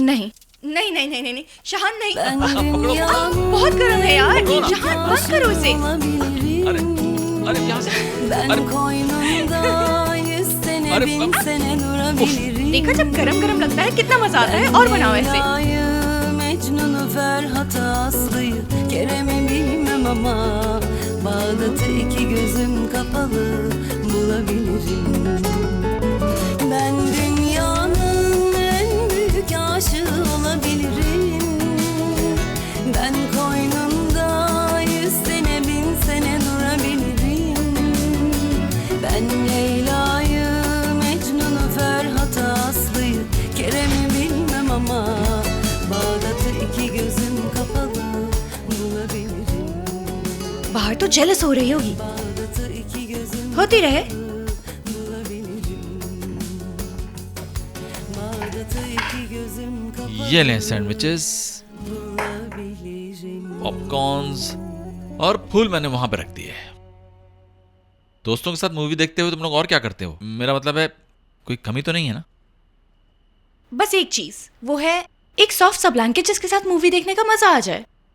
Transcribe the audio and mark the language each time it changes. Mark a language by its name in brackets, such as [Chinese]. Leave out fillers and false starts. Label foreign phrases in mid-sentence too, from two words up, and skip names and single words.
[Hindi] नहीं नहीं नहीं नहीं नहीं शाहान नहीं। पकड़ो। बहुत गर्म है यार। शाहान बंद करो इसे। अरे अरे यहाँ से। अरे अरे देखा जब गरम गरम लगता है कितना मजा आता है। और बनाओ ऐसे। [Turkish] Mecnun'u Ferhat'ı Aslı'yı Kerem'i bilmem ama Bağdat'ı iki gözüm kapalı bulabilirim. Ben dünyanın en büyük aşığı olabilirim. Ben koynunda 100 sene 1000 sene durabilirim. Ben Leyla'yı Mecnun'u Ferhat'ı Aslı'yı Kerem'i bilmem ama Bağdat'ı iki gözüm kapalı bulabilirim. [Hindi] बाहर तो जेलस हो रही होगी। [Turkish] Bağdat'ı iki gözüm [Hindi] होती रहे। [Turkish] bulabilirim. Bağdat'ı iki gözüm kapalı [Hindi] ये लें सैंडविचेस, [Turkish] bulabilirim. [Hindi] पॉपकॉर्न्स और फूल मैंने वहां पे रख दिए। दोस्तों के साथ मूवी देखते हुए तुम लोग और क्या करते हो? मेरा मतलब है कोई कमी तो नहीं है ना? बस एक चीज, वो है एक सॉफ्ट सा ब्लैंकेट जिसके साथ मूवी देखने का मजा आ जाए।